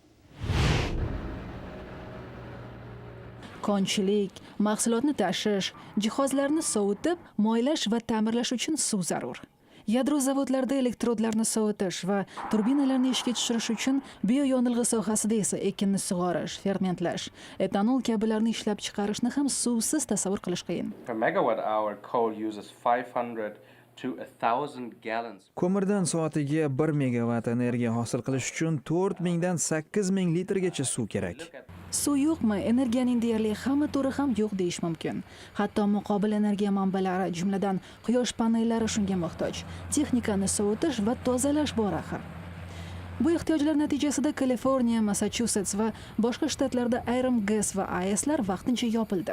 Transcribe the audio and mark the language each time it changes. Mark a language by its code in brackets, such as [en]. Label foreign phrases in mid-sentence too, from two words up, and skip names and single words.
[uz] Konchilik, mahsulotni tashish, jihozlarni sovutib, moylash va ta'mirlash uchun suv zarur. Yadro zavodlarida elektrodlarni sovutish va turbinalarni ishga tushirish uchun bioyonilg'i sohasida esa ekinni sug'orish, fermentlash, etanol kabilarni ishlab chiqarishni ham suvsiz tasavvur qilish qiyin. [en] Per megawatt hour, coal uses 500 to 1000 gallons. [uz] Ko'mirdan soatiga 1 megawatt energiya hosil qilish uchun 4000 dan 8000 litrgacha suv kerak. Suv yo'qmi? Energiyaning deyarli hamma turi ham yo'q deyish mumkin. Hatto muqobil energiya manbalari, jumladan quyosh panellari shunga muhtoj. Texnikani sovutish va tozalash bor axir. Bu ehtiyojlar natijasida Kaliforniya, Massachusets va boshqa shtatlarda ayrim GES va AESlar vaqtincha yopildi.